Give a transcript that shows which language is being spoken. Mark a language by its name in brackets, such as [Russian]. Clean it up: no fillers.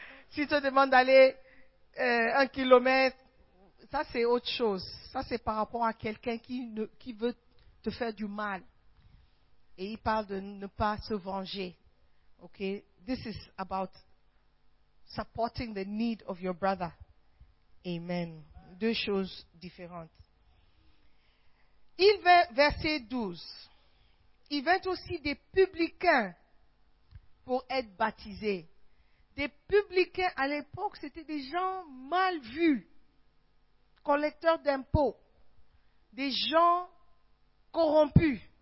[French] Si tu te demandes d'aller un kilomètre, ça c'est autre chose. Ça c'est par rapport à quelqu'un qui veut te faire du mal. Et il parle de ne pas se venger. Ok? [English] This is about supporting the need of your brother. Amen. [French] Deux choses différentes. Verset 12. Il vint aussi des publicains pour être baptisés. Des publicains, à l'époque, c'était des gens mal vus, collecteurs d'impôts, des gens corrompus.